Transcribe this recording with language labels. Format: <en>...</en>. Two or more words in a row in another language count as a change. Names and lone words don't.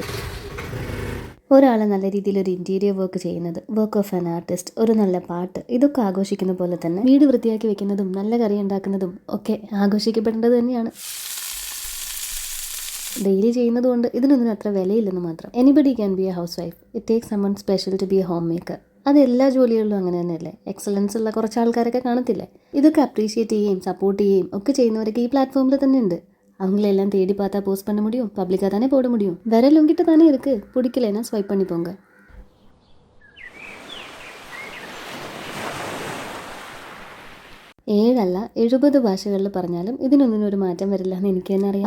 <ml>ഒരാൾ നല്ല രീതിയിൽ ഒരു</ml> <en>interior work</en> <ml>ചെയ്യുന്നത്,</ml> <en>work of an artist,</en> <ml>ഒരു നല്ല പാട്ട്, ഇതൊക്കെ ആഘോഷിക്കുന്ന പോലെ തന്നെ വീട് വൃത്തിയാക്കി വെക്കുന്നതും നല്ല കറി ഉണ്ടാക്കുന്നതും ഒക്കെ ആഘോഷിക്കപ്പെടേണ്ടത് തന്നെയാണ്. ഡെയിലി ചെയ്യുന്നതുകൊണ്ട് ഇതിനൊന്നും അത്ര വിലയില്ലെന്ന് മാത്രം.</ml> <en>Anybody can be a housewife. It takes someone special to be a homemaker.</en> <ml>അത് എല്ലാ ജോലികളിലും അങ്ങനെ തന്നെയല്ലേ. എക്സലൻസ് ഉള്ള കുറച്ച് ആൾക്കാരൊക്കെ കാണത്തില്ലേ. ഇതൊക്കെ അപ്രീഷിയേറ്റ് ചെയ്യുകയും സപ്പോർട്ട് ചെയ്യുകയും ഒക്കെ ചെയ്യുന്നവരൊക്കെ ഈ പ്ലാറ്റ്ഫോമിൽ തന്നെ ഉണ്ട്.</ml> <ta>அவங்களெல்லாம் தேடி பார்த்தா போஸ்ட் பண்ண முடியும், பப்ளிக்காக தானே போட முடியும். விரல் உங்ககிட்ட தானே இருக்கு, பிடிக்கலைன்னா ஸ்வைப் பண்ணி போங்க.</ta> <ml>7 അല്ല 70 ഭാഷകളിൽ പറഞ്ഞാലും ഇതിനൊന്നും ഒരു മാറ്റം വരില്ല എന്ന് എനിക്ക് തന്നെ അറിയാം.</ml>